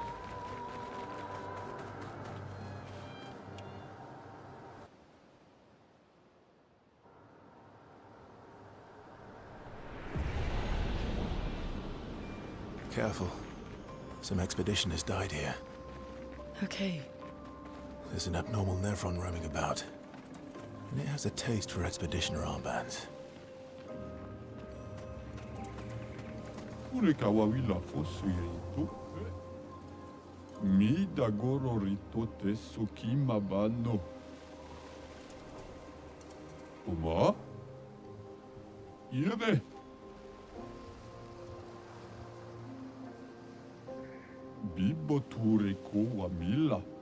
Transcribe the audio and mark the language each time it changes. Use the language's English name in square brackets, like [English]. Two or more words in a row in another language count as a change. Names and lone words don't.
[English] Careful. Some expeditioners died here. Okay. There's an abnormal Nevron roaming about. And it has a taste for expeditioner armbands. Ure kawawila fosu yeito. Mi dagoro rito te sukima bano. Oma? Ire. Bibo ture ko wa mila.